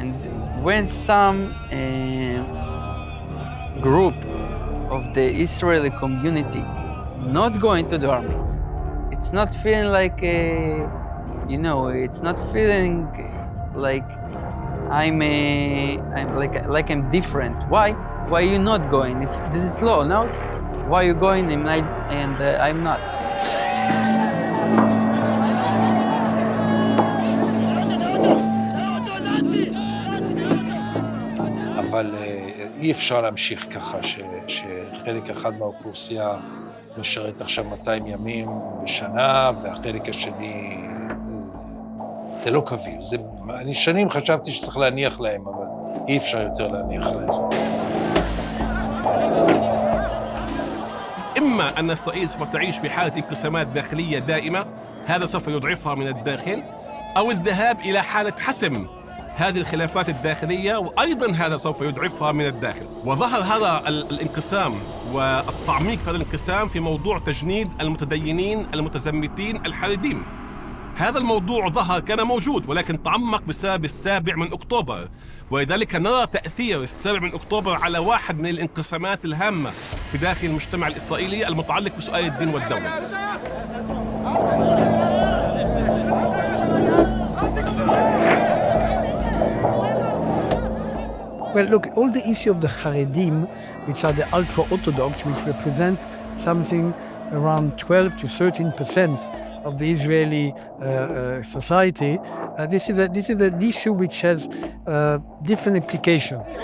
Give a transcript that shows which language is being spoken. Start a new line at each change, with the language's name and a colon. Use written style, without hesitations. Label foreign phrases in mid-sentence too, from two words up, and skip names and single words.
English: And when some group of the Israeli community not going to the army, it's not feeling like it's not feeling like I'm different. Why you not going? If this is law, now why you going and I'm not?
Hebrew: אבל אי אפשר להמשיך ככה, שחלק אחד מהאוכלוסייה משרת עכשיו 200 ימים בשנה, והחלק השני זה לא קביל. אני שנים חשבתי שצריך להניח להם, אבל אי אפשר יותר להניח להם.
Arabic: إما أن إسرائيل سوف تعيش في حالة انقسامات داخلية دائمة، هذا سوف يضعفها من الداخل، أو الذهاب إلى حالة حسم هذه الخلافات الداخلية، وأيضاً هذا سوف يضعفها من الداخل. وظهر هذا الانقسام والتعميق في هذا الانقسام في موضوع تجنيد المتدينين المتزمتين الحريديم. هذا الموضوع ظهر كان موجود ولكن تعمق بسبب 7 أكتوبر، ولذلك نرى تأثير 7 أكتوبر على واحد من الانقسامات الهامة في داخل المجتمع الإسرائيلي المتعلق بسؤال الدين والدولة.
English: Well, look, all the issue of the Haredim, which are the ultra-Orthodox, which represent something around 12 to 13% of the Israeli society, this is an issue which has different implications.